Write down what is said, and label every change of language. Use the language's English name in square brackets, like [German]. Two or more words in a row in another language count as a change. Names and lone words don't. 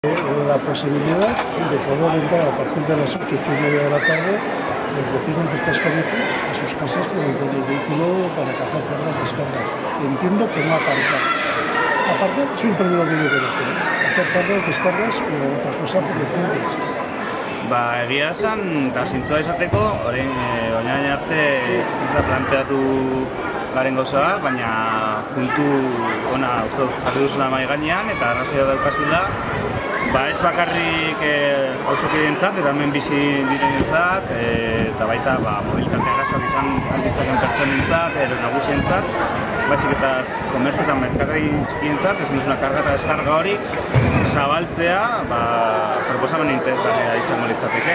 [Spanish] La posibilidad de poder entrar a partir de las 8:30 de la tarde los vecinos de Cascabejo a sus casas con el vehículo para cazar cargas, descargas. Entiendo que no aparcar. Aparcar siempre lo que yo conozco, ¿no? Hacer cargas, descargas o otra cosa por decirles. [Basque] Egia esan, eta zintzoa izateko, orain arte ez da planteatu garen gauza bat, baina puntu ona uste dut jarri duzula mahai gainean eta arrazoia daukazula, ez bakarrik auzokideentzat eta hemen bizi direnentzat eta baita mobilitate arazoak izan ditzaken pertsonentzat, nagusientzat, baizik eta komertzio eta merkatari txikientzat, ezin duzuna karga eta deskarga hori zabaltzea proposamen interesgarria izango litzateke.